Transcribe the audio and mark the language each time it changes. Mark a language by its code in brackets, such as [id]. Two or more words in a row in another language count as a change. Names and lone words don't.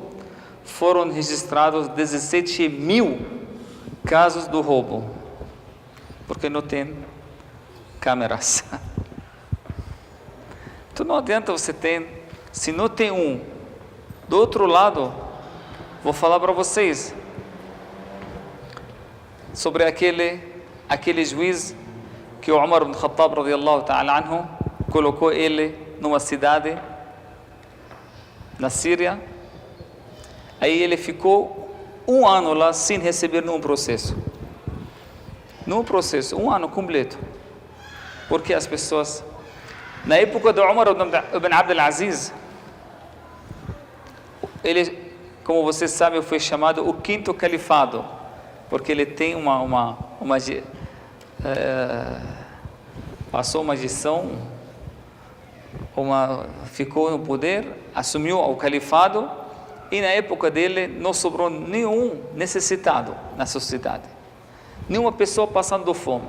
[pt] Foram registrados 17.000 casos do roubo, porque não tem câmeras. Então não adianta você ter, se não tem um. Do outro lado, vou falar para vocês sobre aquele juiz que o Umar ibn Khattab [ar] رضي الله تعالى عنه [pt] colocou ele numa cidade na Síria. Aí ele ficou 1 ano lá sem receber nenhum processo. num processo, 1 ano completo. Porque as pessoas, na época do Umar ibn Abdul Aziz, ele, como vocês sabem, foi chamado o 5º califado, porque ele tem passou uma gestão, ficou no poder, assumiu o califado, e na época dele não sobrou nenhum necessitado na sociedade, nenhuma pessoa passando fome.